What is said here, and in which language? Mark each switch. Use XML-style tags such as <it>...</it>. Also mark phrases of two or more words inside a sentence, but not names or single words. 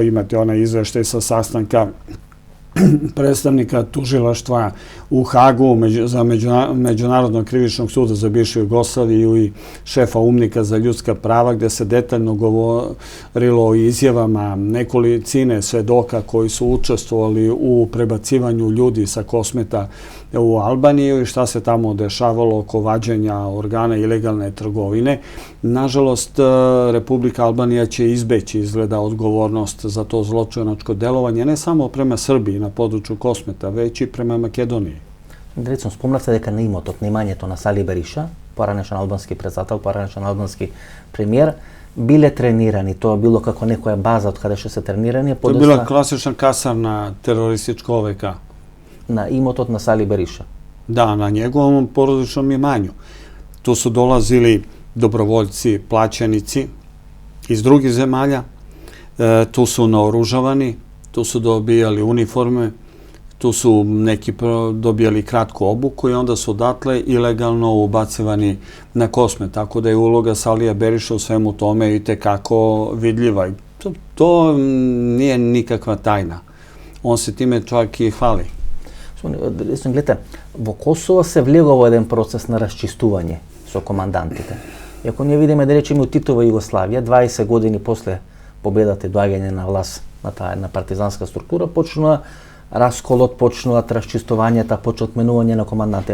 <sr>Imate onaj izveštaj sa sastanka predstavnika tužilaštva u Hagu za Međunarodnog krivičnog suda za bivšu Jugoslaviju i šefa UMNIK-a za ljudska prava, gde se detaljno govorilo o izjavama nekolicine svedoka koji su učestvovali u prebacivanju ljudi sa Kosmeta u Albaniju i šta se tamo dešavalo oko vađenja organa ilegalne trgovine. Nažalost, Republika Albanija će izbeći, izgleda, odgovornost za to zločinačko delovanje, ne samo prema Srbiji na području Kosmeta, već i prema Makedoniji. Recimo,</sr> <mk>spomnavте дека не имат вниманието на Сали Бериша, поранешен албански председател, поранешен албански премиер, биле тренирани. Тоа било како некоја база од каде што се тренирани.</mk> <sr>To je bila klasična kasarna teroristička OVK.</sr> <mk>На имотот на Сали Бериша.</mk> <sr>Da, na njegovom porodičnom imanju. Tu su dolazili dobrovoljci, plaćenici iz drugih zemalja, tu su naoružavani, tu su dobijali uniforme, tu su neki dobijali kratku obuku i onda su odatle ilegalno ubacivani na Kosmet. Tako da je uloga Salija Beriša u svemu tome i tekako vidljiva. To nije nikakva tajna. On se time čak i hvali.</sr> <mk>Гледате, во Косово се влегува во еден процес на расчистување со командантите. И ако ние видиме, да речеме, од Титова Југославија, 20 години после победата и доаѓање на власт на таа една партизанска структура, почнува расколот, почнуваат расчистувањата, почнува отменување на командантите.</mk>